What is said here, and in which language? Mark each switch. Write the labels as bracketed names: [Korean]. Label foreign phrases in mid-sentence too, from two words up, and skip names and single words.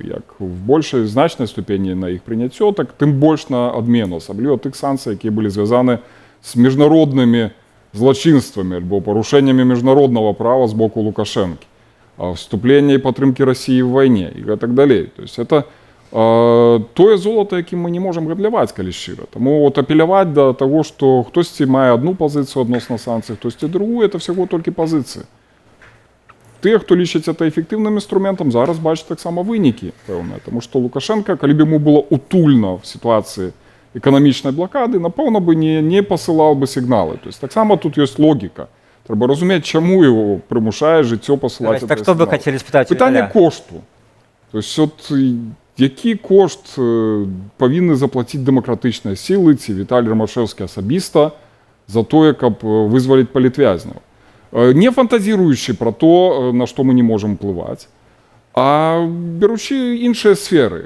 [Belarusian] Як в большай значнай ступені на іх прыняццё, так тым больш на адмену, асабліва тых санкцый, якія былі звязаны з міжнароднымі злачынствамі альбо парушэннямі міжнароднага права з боку Лукашэнкі, вступлення і падтрымкі Расіі ў вайне і гэтак далей. [Russian] То есть это [Belarusian] тое золата, якім мы не можам гандляваць, калі шчыра. Таму вот апеляваць да таго, што хтосьці мае адну пазіцыю адносна санкцый, хтосьці другую, [Russian] это всего [Belarusian] толькі пазіцыі. Тыя, хто лічыць это эфектыўным інструментам, зараз бачаць таксама вынікі пэўныя, таму што Лукашенко, калі б яму было утульна в сітуацыі эканамічнай блакады, напэўна бы не пасылаў бы сігналы. [Russian] То есть [Belarusian] таксама тут ёсць логіка. Трэба разумець, чаму яго прымушае жыццё пасылаць. Так што вы хацелі спытаць? Пытанне кошту. [Russian] То есть [Belarusian] от які кошт павінны заплаціць дэмакратычныя сілы ці Віталій Рамашэўскі асабіста за тое, каб вызваліць палітвязняў. Не фантазіруючы пра то, на што мы не можам уплываць, а беручы іншыя сферы.